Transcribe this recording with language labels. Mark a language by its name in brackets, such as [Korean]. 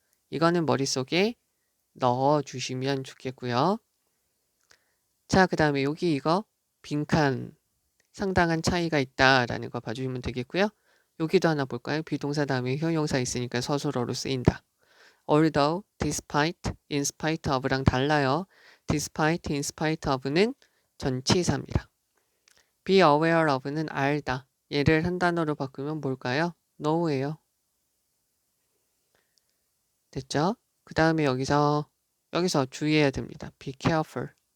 [Korean] 이거는 머릿속에 넣어주시면 좋겠고요. 자, 그 다음에 여기 이거 빈칸 상당한 차이가 있다라는 거 봐주시면 되겠고요. 여기도 하나 볼까요? 비동사 다음에 형용사 있으니까 서술어로 쓰인다. although, despite, in spite of랑 달라요. despite, in spite of는 전치사입니다. be aware of는 알다. 얘를 한 단어로 바꾸면 뭘까요? no예요. 됐죠? 그 다음에 여기서 주의해야 됩니다. [English] be careful.